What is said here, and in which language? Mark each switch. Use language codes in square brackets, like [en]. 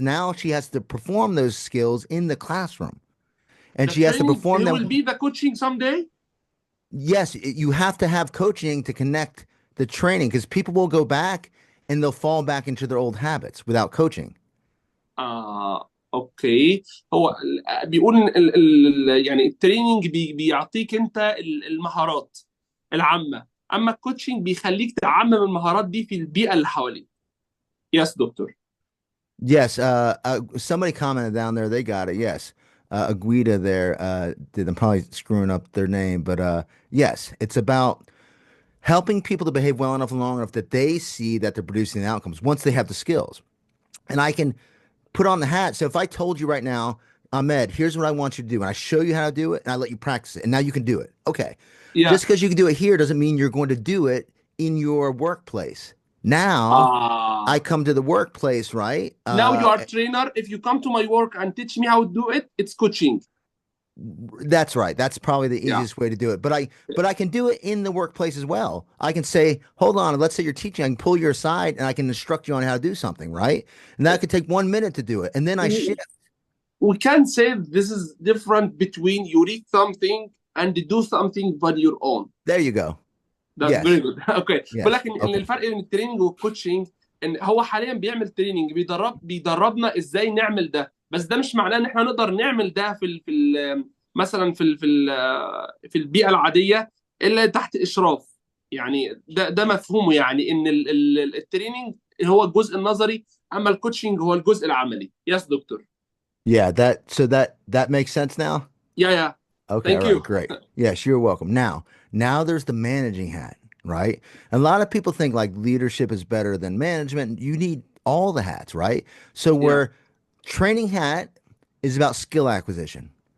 [en] Now she has to perform those skills in the classroom. And The she has to training, perform he them. will be the coaching someday. Yes, you have to have coaching to connect the training because people will go back and they'll fall back into their old habits without coaching. Okay. [ar] هو بيقول ان يعني التريننج بيعطيك انت المهارات العامه، اما الكوتشنج بيخليك تعمم المهارات دي في البيئه اللي حواليك. [en] Yes doctor. Yes, somebody commented down there, they got it. Yes. Aguida there, I'm probably screwing up their name, but yes, it's about helping people to behave well enough and long enough that they see that they're producing the outcomes once they have the skills. And I can put on the hat. So if I told you right now, Ahmed, here's what I want you to do, and I show you how to do it, and I let you practice it, and now you can do it. Okay. Yeah. Just because you can do it here doesn't mean you're going to do it in your workplace. Now I come to the workplace, right? Now you are a trainer. If you come to my work and teach me how to do it, it's coaching. That's right. That's probably the easiest way to do it. But I can do it in the workplace as well. I can say, hold on, let's say you're teaching, I can pull you aside and I can instruct you on how to do something, right? And that could take 1 minute to do it. And then I shift. We can say this is different between you read something and do something by your own. There you go. That's very good. Okay. Yes. [ar] ولكن الفرق بين التريننج والكوتشنج ان هو حاليا بيعمل تريننج، بيدربنا ازاي نعمل ده، بس ده مش معناه ان احنا نقدر نعمل ده مثلا في البيئه العاديه الا تحت اشراف. يعني ده مفهومه، يعني ان التريننج هو الجزء النظري، اما الكوتشنج هو الجزء العملي. [en] Yes doctor. Yeah, that makes sense now? Yeah. Okay, Thank all you. right, great. Yes, you're welcome. Now there's the managing hat, right? A lot of people think like leadership is better than management. You need all the hats, right? So where training hat is about skill acquisition.